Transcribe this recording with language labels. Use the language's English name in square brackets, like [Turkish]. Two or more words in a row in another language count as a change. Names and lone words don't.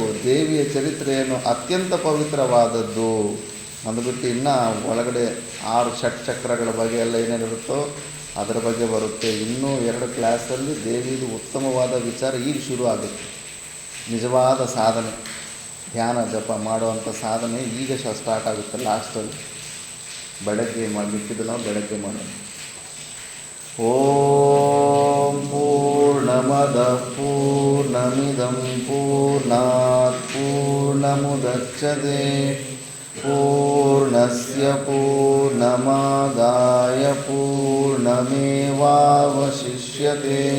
[Kannada] ದೇವಿಯ ಚರಿತ್ರೆಯನ್ನು ಅತ್ಯಂತ ಪವಿತ್ರವಾದದ್ದು ಅಂದ್ಬಿಟ್ಟು ಇನ್ನು ಒಳಗಡೆ 6 ಷಟ್ಚಕ್ರಗಳ ಬಗ್ಗೆ ಎಲ್ಲ ಏನೇನಿರುತ್ತೋ ಅದರ ಬಗ್ಗೆ ಬರುತ್ತೆ. ಇನ್ನೂ 2 ಕ್ಲಾಸಲ್ಲಿ ದೇವಿದು ಉತ್ತಮವಾದ ವಿಚಾರ ಈಗ ಶುರು ಆಗುತ್ತೆ. ನಿಜವಾದ ಸಾಧನೆ, ಧ್ಯಾನ ಜಪ ಮಾಡುವಂಥ ಸಾಧನೆ ಈಗ ಸ್ಟಾರ್ಟ್ ಆಗುತ್ತೆ. ಲಾಸ್ಟಲ್ಲಿ ಬೆಳಗ್ಗೆ ಮಿಕ್ಕಿದ್ದು ನಾವು ಬೆಳಗ್ಗೆ ಮಾಡೋಣ. [Sanskrit] ಓಂ ಪೂರ್ಣಮದ ಪೂರ್ಣಮಿದಂ ಪೂರ್ಣಾತ್ ಪೂರ್ಣಮುದಚ್ಯತೆ ಪೂರ್ಣಸ್ಯ ಪೂರ್ಣಮಾದಾಯ ಪೂರ್ಣಮೇವಾವಶಿಷ್ಯತೆ.